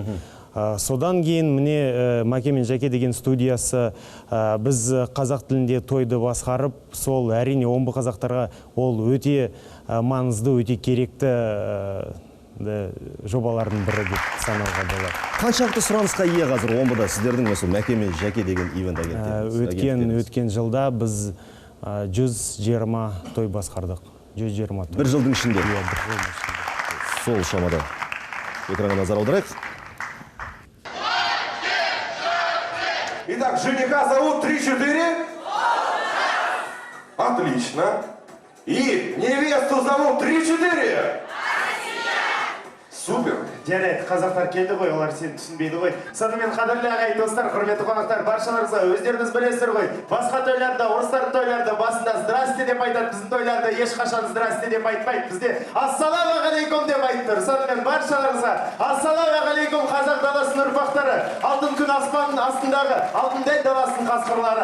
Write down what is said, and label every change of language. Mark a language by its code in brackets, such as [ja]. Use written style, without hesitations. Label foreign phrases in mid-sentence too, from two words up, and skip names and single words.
[kk] Содан кейін міне Мәке мен Жәке деген студиясы, біз қазақ тілінде тойды басқарып, сол әрине Омбы қазақтарға ол өте маңызды, өте керекті жобалардың бірі деп санауға болады. Қаншақты сұранысқа ие қазір Омбыда сіздердің осы Мәке мен Жәке деген ивент агенттігіңіз? Өткен жылда біз 120 той басқардық. 120 той. Бір жылдың ішінде? Иә, бір жылдың ішінде. Сол шамада. Экранға назар аударайық. [ru] Итак, жениха зовут 3-4. Отлично. И невесту зовут 3-4. Супер. [kk] Жарайды, қазақтар келді ғой, олар сені түсінбейді ғой. Сонымен қадірлі ағай, достар, құрметті қонақтар, баршаларыңызға өздеріңіз білесіздер ғой. Басқа тойларда, орыстардың тойларда басында здрасте деп айтады, біздің тойларда ешқашан здрасте деп айтпайды. Бізде ассалаумағалейкум деп айтты. Сонымен баршаларыңызға ассалаумағалейкум қазақ даласының ұрпақтары, алтын күн аспанның астындағы алтын дәл даласының қасқырлары.